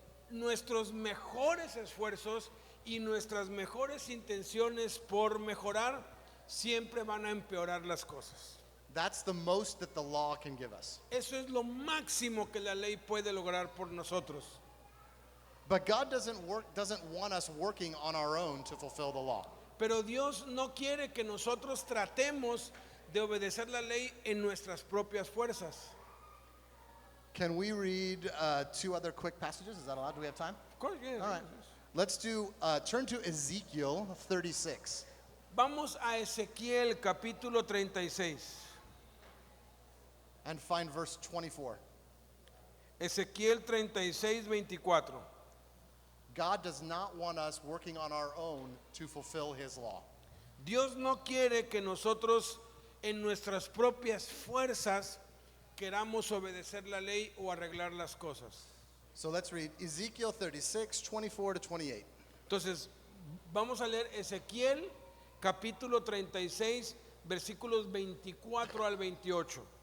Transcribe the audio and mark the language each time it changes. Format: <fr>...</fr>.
<es>Nuestros mejores esfuerzos y nuestras mejores intenciones por mejorar siempre van a empeorar las cosas.</es> <en>That's the most that the law can give us.</en> <es>Eso es lo máximo que la ley puede lograr por nosotros.</es> <en>But God doesn't want us working on our own to fulfill the law.</en> <es>Pero Dios no quiere que nosotros tratemos de obedecer la ley en nuestras propias fuerzas.</es> <en>Can we read two other quick passages? Is that allowed? Do we have time? Of course, yes. All right. Let's turn to Ezekiel 36.</en> <es>Vamos a Ezequiel capítulo 36.</es> <en>And find verse 24.</en> <es>Ezequiel 36, 24.</es> <en>God does not want us working on our own to fulfill his law.</en> <es>Dios no quiere que nosotros en nuestras propias fuerzas queramos obedecer la ley o arreglar las cosas.</es> <en>So let's read Ezekiel 36, 24 to 28.</en> <es>Entonces, vamos a leer Ezequiel capítulo 36, versículos 24 al 28.</es>